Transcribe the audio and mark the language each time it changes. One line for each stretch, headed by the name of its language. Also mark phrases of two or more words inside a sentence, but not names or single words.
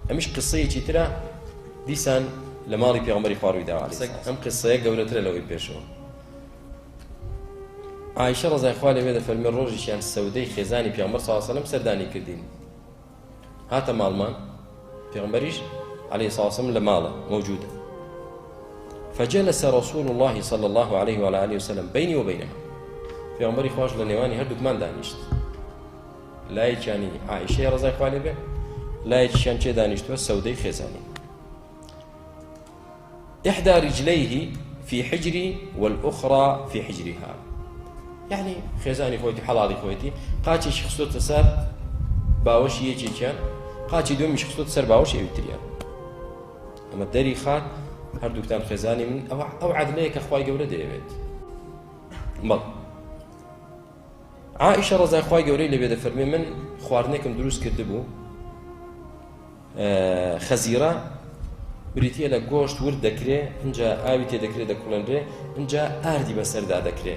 Central Kurdish: ئەمیش قسەیەکی ترە دیسان لە ماڵی پێغەمبەری خوا ڕووی داوە ئەم قسەیە گەورەترە لەوەی پێشەوە. عایشە ڕەزای خوا لێبێ دەفەرمێ ڕۆژێکیان سەودەی خێزانی پێغەمبەر
Arabic: صلی الله علیه و سلم
Central Kurdish: سەردانی کردین، هاتە ماڵمان پێغەمبەریش
Arabic: عليه الصلاة والسلام
Central Kurdish: لە ماڵە موجودة،
Arabic: فجلس رسول الله صلى الله عليه وعلى آله وسلم بيني وبينها،
Central Kurdish: پێغەمبەری خواش لە نێوانی هەردووکمان دانیشت، لایەکیانی عایشەی ڕەزای خوا لێبێ، لایەکیشیان چێ دانیشتووە سەودەی خێزانی.
Arabic: إحدى رجليه في حجري والأخرى في حجرها،
Central Kurdish: يعني خێزانی خۆیتی حەڵاڵی خۆیتی قاچێکی خستۆتە سەر باوەشی یەکێکیان، قاچی دومیش خستۆتە سەر باوەشی ئەویتریان. ئەمە دەری خات هەردووکتان خێزانی من، ئەو عەدلەیە کە خوای گەورە دەیەوێت. بەڵ عائشە ڕەزای خوای گەورەی لێبێ دەفەرمێ من خواردنێکم دروست کردبوو، خەزیرە بریتیە لە گۆشت ورد دەکرێ، اینجا ئاوی تێ دەکرێت دەکوڵێنرێ، اینجا ئاردی بەسەردا دەکرێ.